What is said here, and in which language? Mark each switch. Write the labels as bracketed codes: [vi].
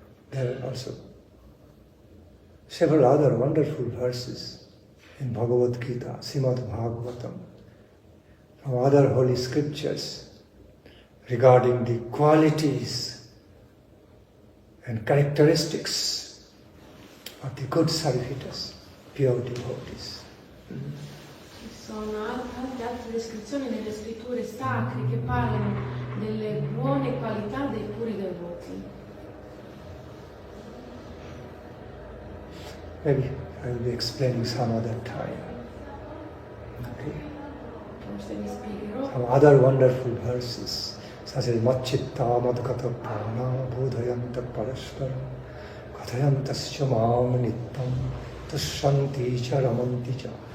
[en] There are also several other wonderful verses in Bhagavad Gita, Srimad Bhagavatam, from other holy scriptures regarding the qualities and characteristics of the good servitors, pure devotees. [it] Ci sono tante altre descrizioni nelle scritture sacre che parlano delle buone qualità dei puri devoti. [en] Maybe I will be explaining some other time. Okay. [it] Forse vi spiegherò. [en] Some other wonderful verses, such as [sa] Macchitta Madgata Prana Bodhayanta Parasparam Kathayantascha Mam Nittam Tushanti Cha Ramanti Cha.